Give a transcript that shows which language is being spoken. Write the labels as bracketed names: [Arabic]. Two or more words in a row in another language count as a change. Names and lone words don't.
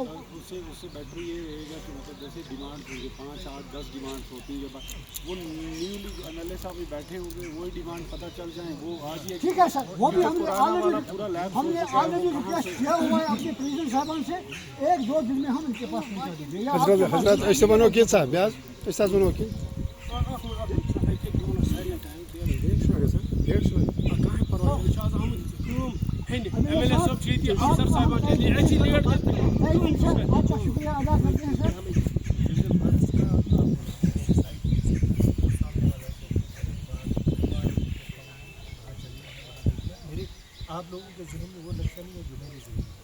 [Urdu] اس سے بیٹر یہ رہے گا کہ مطلب جیسے ڈیمانڈ ہوگی 5 8 10 ڈیمانڈ ہوتی ہے، وہ [English] newly MLA [Urdu] صاحب بھی بیٹھے ہوں گے، وہی ڈیمانڈ پتہ چل جائیں، وہ آج یہ ٹھیک ہے سر، وہ بھی ہم نے [English] already request [Urdu] کیا ہوا ہے اپنے پریزیڈنٹ صاحبان سے، 1-2 دن میں ہم ان کے پاس پہنچا دیں گے. [Kashmiri] حضرت أسۍ وَنو کینٛژھا أسۍ حظ وَنو کینٛہہ. [Urdu] آپ کا شکریہ ادا کرتے ہیں سر. آپ لوگوں کے ذہن میں وہ نقشہ نہیں ہے جو میرے ذہن میں.